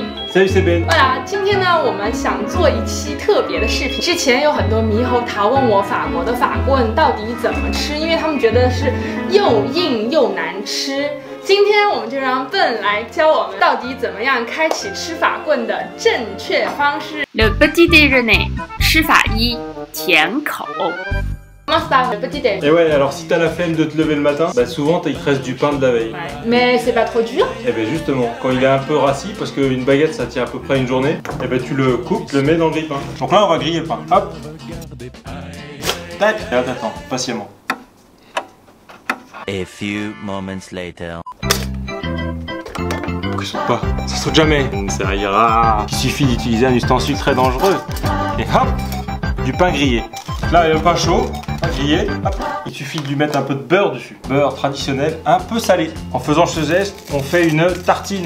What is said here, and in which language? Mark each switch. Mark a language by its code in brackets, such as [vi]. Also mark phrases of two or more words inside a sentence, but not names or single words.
[fr] Salut, c'est Ben。 [zh] 今天呢，我们想做一期特别的视频。之前有很多猕猴桃问我法国的法棍到底怎么吃，因为他们觉得是又硬又难吃。今天我们就让笨来教我们到底怎么样开启吃法棍的正确方式。 [fr] Le petit déjeuner， [zh] 吃法一，甜口。 [fr] Et ouais, alors si t'as la flemme de te lever le matin, bah souvent il te reste du pain de la veille. Ouais. Mais c'est pas trop dur. Et ben justement, quand il est un peu rassis, parce qu'une baguette ça tient à peu près une journée, et ben tu le coupes, tu le mets dans le grille-pain. Donc là on va griller le pain. Hop. Tac. Et là t'attends, patiemment. [en] A few moments later. [fr] Ça saute pas, ça saute jamais. Ça ira. Il suffit d'utiliser un ustensile très dangereux. Et hop, du pain grillé. Là, il y a le pain chaud, grillé, hop. Il suffit de lui mettre un peu de beurre dessus. Beurre traditionnel, un peu salé. En faisant ce geste, on fait une tartine.